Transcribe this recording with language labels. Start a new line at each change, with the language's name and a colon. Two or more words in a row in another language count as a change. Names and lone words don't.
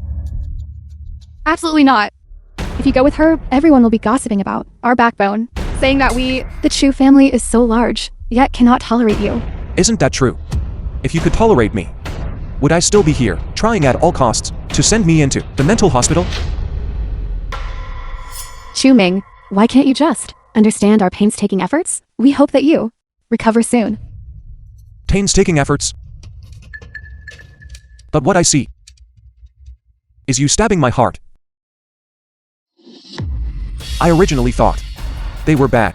English: Absolutely not. If you go with her, everyone will be gossiping about our backbone, saying that the Chu family is so large, yet cannot tolerate you. Isn't that true? If you could tolerate me, would I still be here, trying at all costs to send me into the mental hospital? Chu Ming, why can't you just understand our painstaking efforts? We hope that you recover soon. Painstaking efforts? But what I see is you stabbing my heart. I originally thought they were bad.